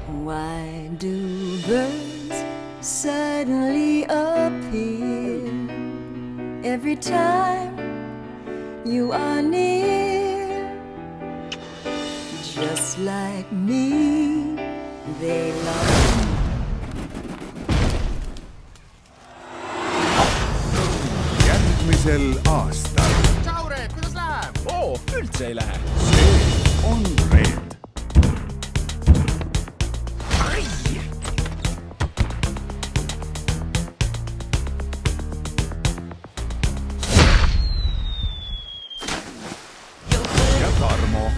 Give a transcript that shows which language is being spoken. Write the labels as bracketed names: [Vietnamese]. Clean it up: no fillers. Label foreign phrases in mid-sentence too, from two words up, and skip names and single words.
[English] Why do birds suddenly appear every time you are near? Just like me, they love. [Estonian] Järgmisel aastal. Tšau, Reet, kuidas läheb? Oo, üldse ei lähe. See on Reet. Ja Tarmo.